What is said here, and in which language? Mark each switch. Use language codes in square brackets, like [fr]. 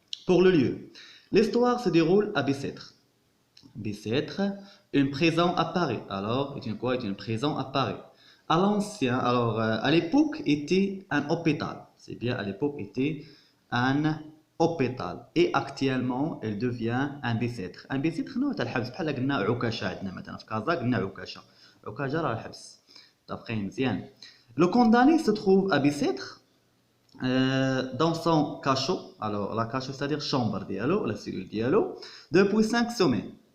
[fr] Pour le lieu, l'histoire se déroule à Bicêtre. Bicêtre, une prison à Paris. Alors, est une quoi? Est une prison à Paris. À l'ancien, alors à l'époque était un hôpital. C'est bien, à l'époque était un hôpital. Et actuellement, elle devient un Bicêtre. Un Bicêtre, non, [ar] تاع الحبس بحال قلنا عكاشة عندنا مثلا في كازا قلنا عكاشة. عكاشة راه الحبس. [fr] D'après [ar] مزيان. [fr] Le condamné se trouve à Bicêtre. Dans son cachot, alors la cachot c'est-à-dire chambre dialogue, la cellule dialogue, depuis 5 semaines.